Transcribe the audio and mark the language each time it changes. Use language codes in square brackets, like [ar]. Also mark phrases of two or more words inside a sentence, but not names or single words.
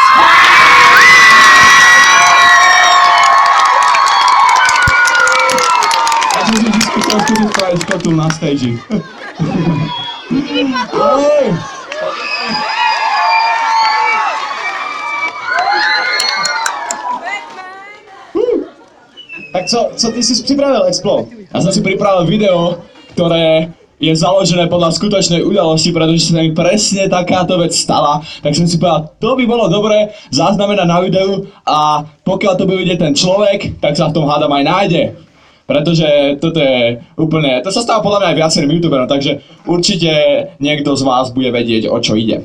[sk] Takže som si skúšal skúsiť spraviť skotu na stage. Ahoj. [cs] Tak co ty jsi připravil, Explo? [sk] Ja som si pripravil video, ktoré je založené podľa skutočnej udalosti, pretože sa mi presne takáto vec stala. Tak som si povedal, to by bolo dobre zaznamenať na videu a pokiaľ to bude vidieť ten človek, tak sa v tom hádam aj nájde. Pretože toto je úplne, to sa stáva podľa mňa aj viacerým youtuberom, takže určite niekto z vás bude vedieť, o čo ide.